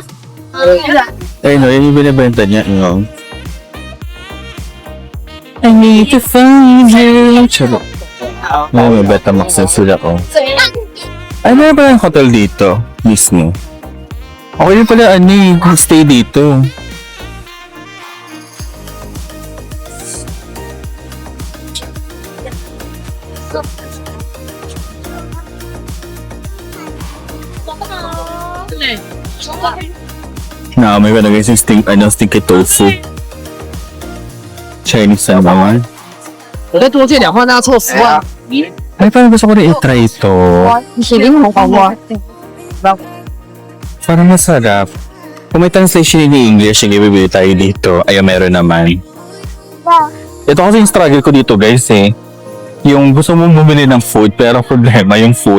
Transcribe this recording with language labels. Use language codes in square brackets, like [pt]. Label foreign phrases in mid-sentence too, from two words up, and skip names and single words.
[tl] Ay no, yun yung binibenta niya. [en] I need to find you. [tl] Charot. May Betamax na sila ko. Ay, meron pala yung hotel dito. Mismo. Okay din pala, stay dito. May pa guys yung [en] stinky tofu. [tl] Chinese na naman. [zh] 我再多借2块，那凑10万。 [tl] Ay, parang gusto ko rin i-try ito. Parang masarap. Kung may [en] translation in English, [tl] yung ibibili tayo dito. Ay, meron naman. Ito kasi yung struggle ko dito guys eh. Yung gusto mong bumili ng food, pero problema yung food.